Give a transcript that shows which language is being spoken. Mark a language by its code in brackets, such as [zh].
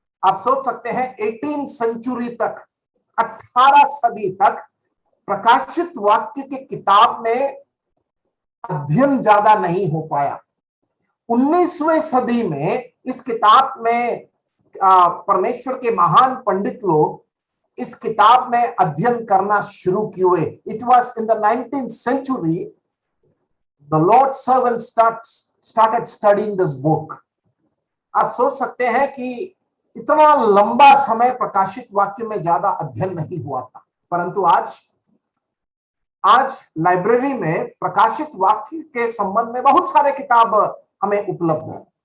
[hi] आप सोच सकते हैं 18 सेंचुरी तक, 18 सदी तक प्रकाशित वाक्य की किताब में अध्ययन ज्यादा नहीं हो पाया। 19वीं सदी में इस किताब में परमेश्वर के महान पंडित लोग इस किताब में अध्ययन करना शुरू किए। [en] It was in the 19th century the Lord's servant started studying this book। [hi] आप सोच सकते हैं कि इतना लंबा समय प्रकाशित वाक्य में ज्यादा अध्ययन नहीं हुआ था। परंतु आज लाइब्रेरी में प्रकाशित वाक्य के संबंध में बहुत सारे किताब हमें उपलब्ध है।